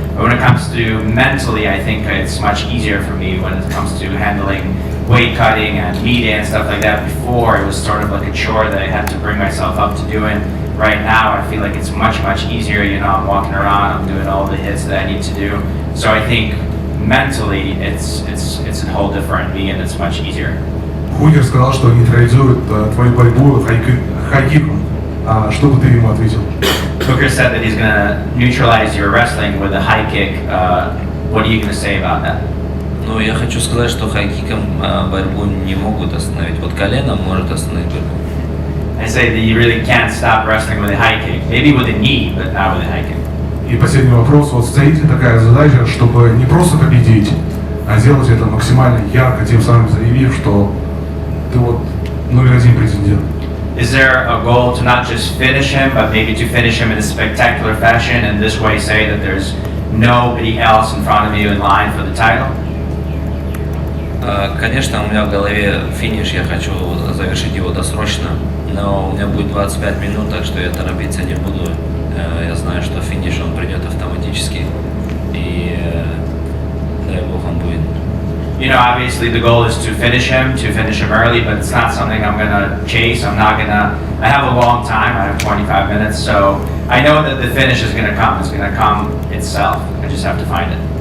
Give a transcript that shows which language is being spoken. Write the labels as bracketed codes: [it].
[en] But when it comes to mentally, I think it's much easier for me when it comes to handling weight cutting and media and stuff like that. Before, it was sort of like a chore that I had to bring myself up to doing. Right now, I feel like it's much easier. You know, I'm walking around, I'm doing all the hits that I need to do. So I think mentally, it's a whole different me, and it's much easier. [ru] Хукер сказал, что нейтрализует твою борьбу хайкиком. Что бы ты ему ответил? [en] Hooker said that he's gonna neutralize your wrestling with a high kick. What are you gonna say about that? [ru] Ну, я хочу сказать, что хайкиком борьбу не могут остановить. Вот коленом может остановить борьбу. [en] I say that you really can't stop wrestling with a high kick. Maybe with a knee, but not with a high kick. [ru] И последний вопрос. Вот стоит ли такая задача, чтобы не просто победить, а сделать это максимально ярко, тем самым заявив, что ты вот номер один претендент? [en] Is there a goal to not just finish him, but maybe to finish him in a spectacular fashion and this way say that there's nobody else in front of you in line for the title? [ru] Конечно, у меня в голове финиш, я хочу завершить его досрочно, Но у меня будет 25 минут, так что я торопиться не буду. Я знаю, что финиш он придет автоматически. И дай бог он будет. [en] You know, obviously the goal is to finish him early, but it's not something I'm gonna chase. I have a long time, I have 25 minutes, so I know that the finish is gonna come. It's gonna come itself. I just have to find it.